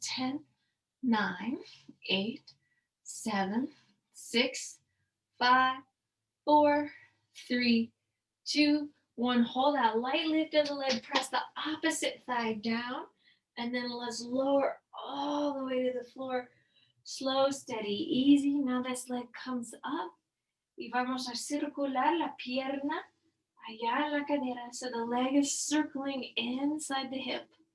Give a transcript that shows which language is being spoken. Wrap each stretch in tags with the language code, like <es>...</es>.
<en>10, 9, 8, 7, 6, 5, 4, 3, 2, 1. Hold that light lift of the leg. Press the opposite thigh down. And then let's lower all the way to the floor. Slow, steady, easy. Now this leg comes up.</en> <es>Y vamos a circular la pierna allá en la cadera.</es> <en>So the leg is circling inside the hip.</en>